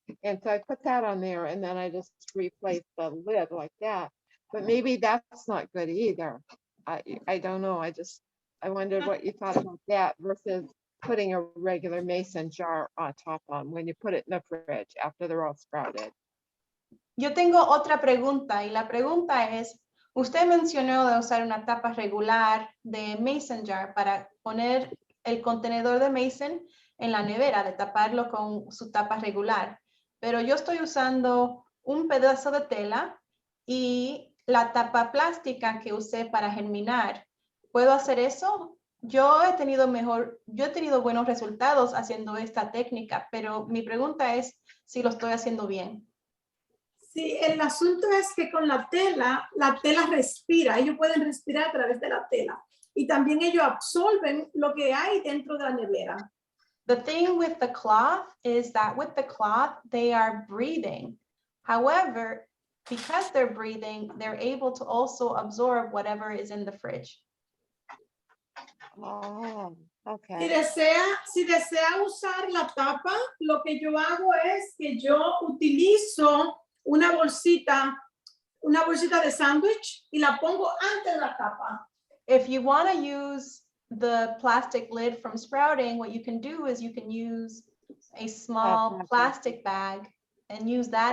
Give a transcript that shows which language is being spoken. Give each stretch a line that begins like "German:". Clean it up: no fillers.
English: And so I put that on there and then I just replaced the lid like that. But maybe that's not good either. I don't know. I wondered what you thought about that versus putting a regular mason jar on top on when you put it in the fridge after they're all sprouted.
Spanish: Yo tengo otra pregunta y la pregunta es, usted mencionó de usar una tapa regular de mason jar para poner el contenedor de mason en la nevera, de taparlo con su tapa regular. Pero yo estoy usando un pedazo de tela y la tapa plástica que usé para germinar. ¿Puedo hacer eso? Yo he tenido buenos resultados haciendo esta técnica, pero mi pregunta es si lo estoy haciendo bien. Sí, el asunto es que con la tela respira, ellos pueden respirar a través de la tela y también ellos absorben lo que hay dentro de la nevera.
English: The thing with the cloth is that with the cloth, they are breathing. However, because they're breathing, they're able to also absorb whatever is in the fridge. Oh, Okay.
Spanish: Si desea usar la tapa, lo que yo hago es que yo utilizo una bolsita de sándwich y la pongo antes de la tapa.
English: If you want to use the plastic lid from Sprouting, what you can do is you can use a small plastic bag and use that